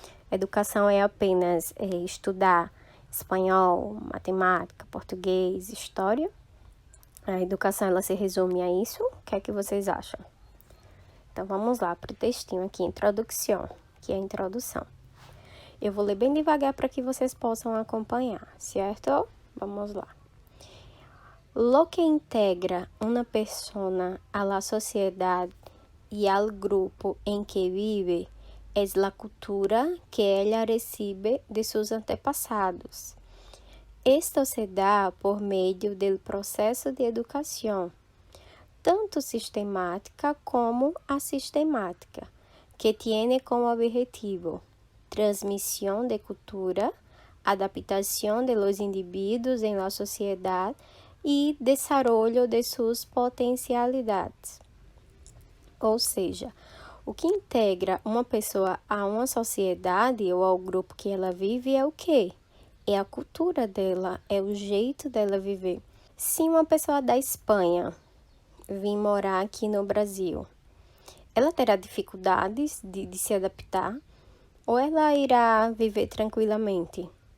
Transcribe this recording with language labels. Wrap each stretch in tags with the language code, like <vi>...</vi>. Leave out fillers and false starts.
<pt>Educação é apenas estudar espanhol, matemática, português, história? A educação ela se resume a isso? O que é que vocês acham? Então vamos lá para o textinho aqui, introdução, que é a introdução. Eu vou ler bem devagar para que vocês possam acompanhar, certo? Vamos lá.</pt> <es>Lo que integra una persona a la sociedad y al grupo en que vive es la cultura que ella recibe de sus antepasados. Esto se da por medio del proceso de educación, tanto sistemática como asistemática, que tiene como objetivo transmisión de cultura, adaptación de los individuos en la sociedad e desarrollo de suas potencialidades.</es> <pt>Ou seja, o que integra uma pessoa a uma sociedade ou ao grupo que ela vive é o quê? é a cultura dela, é o jeito dela viver. Se uma pessoa da Espanha vir morar aqui no Brasil, ela terá dificuldades de se adaptar ou ela irá viver tranquilamente?</pt>